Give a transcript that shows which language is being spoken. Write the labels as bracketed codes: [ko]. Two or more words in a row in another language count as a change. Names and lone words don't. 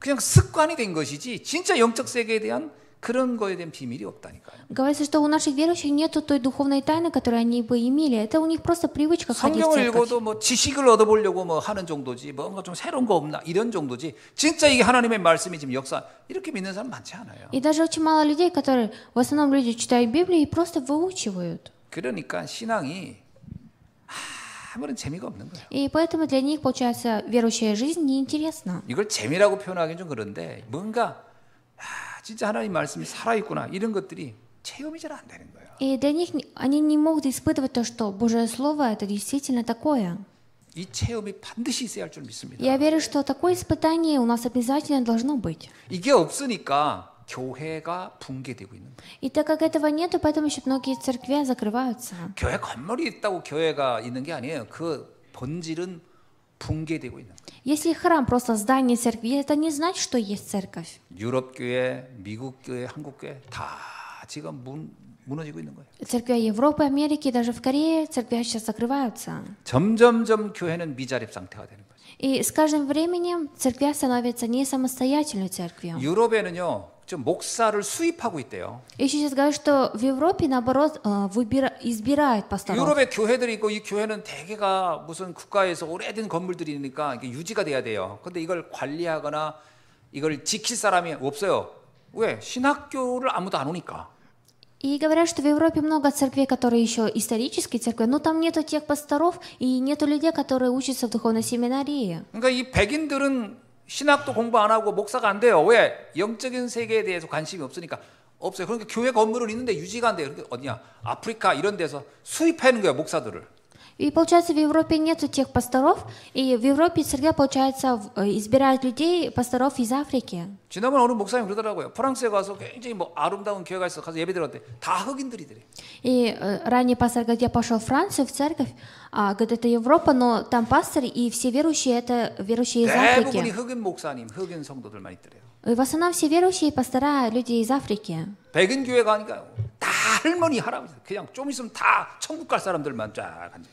[ko] 그냥 습관이 된 것이지 진짜 영적 세계에 대한 그런 거에 대한 비밀이 없다니까요. [ru] Говорится, что у наших верующих нету той духовной тайны, которую они бы имели. Это у них просто привычка ходить в [ko] 성경을 [ru] церковь. [ko] 읽어도 뭐 지식을 얻어보려고 뭐 하는 정도지 뭔가 좀 새로운 거 없나 이런 정도지 진짜 이게 하나님의 말씀이 지금 역사 이렇게 믿는 사람 많지 않아요. [ru] И даже очень мало людей, которые, в основном люди читают Библию и просто выучивают. [ko] 그러니까 신앙이 아무런 재미가 없는 거예요. [ru] И поэтому для них, получается, верующая жизнь неинтересна. [ko] 이걸 재미라고 표현하기는 좀 그런데 뭔가 진짜 하나님 말씀이 살아있구나 이런 것들이 체험이 잘 안 되는 거예요. [ru] И для них они не могут испытывать то, что Божье Слово это действительно такое. [ko] 이 체험이 반드시 있어야 할 줄 믿습니다. [ru] Я верю, что такое испытание у нас обязательно должно быть. [ko] 이게 없으니까 교회가 붕괴되고 있는 거예요. [ru] И так как этого нету, поэтому еще многие церкви закрываются. [ko] 교회 건물이 있다고 교회가 있는 게 아니에요. 그 본질은 붕괴되고 있는 거예요. [ru] Если храм просто здание церкви, это не значит, что есть церковь. [ko] 유럽 교회, 미국 교회, 한국 교회 다 지금 무너지고 있는 거예요. [ru] Церкви Европы, Америки, даже в Корее церкви сейчас закрываются. [ko] 점점점 교회는 미자립 상태가 되는 거예요. [ru] И с каждым временем церкви становятся не самостоятельной церковью. [ko] 유럽에는요, 좀 목사를 수입하고 있대요. [ru] И еще сейчас говорят, что в Европе, наоборот, избирают пасторов. [ko] 유럽에 교회들이 있고 이 교회는 대개가 무슨 국가에서 오래된 건물들이니까 이게 유지가 돼야 돼요. 근데 이걸 관리하거나 이걸 지킬 사람이 없어요. 왜? 신학교를 아무도 안 오니까. [ru] И говорят, что в Европе много церквей, которые еще исторические церкви, но там нету тех пасторов и нету людей, которые учатся в духовной семинарии. [ko] 그러니까 이 백인들은 신학도 공부 안 하고 목사가 안 돼요. 왜? 영적인 세계에 대해서 관심이 없으니까 없어요. 그러니까 교회 건물은 있는데 유지가 안 돼요. 그러니까 어디냐? 아프리카 이런 데서 수입하는 거예요, 목사들을. [ru] И получается, в Европе нету тех пасторов, и в Европе церкви, получается, избирают людей, пасторов из Африки. [ko] 지난번에 어느 목사님 그러더라고요. 프랑스에 가서 굉장히 뭐 아름다운 교회가 있어 가서 예배 드렸는데 다 흑인들이더래. [ru] И ранее пастор говорит, я пошел в Францию, в церковь, говорит, это Европа, но там пастор, и все верующие, это верующие из [ko] 대부분이 [ru] Африки. [ko] 흑인 목사님, 흑인 성도들만 있더래요. [ru] И в основном все верующие пастора люди из Африки. [ko] 백인 교회 가니까 다 할머니, 할아버지, 그냥 좀 있으면 다 천국 갈 사람들만 쫙 앉아.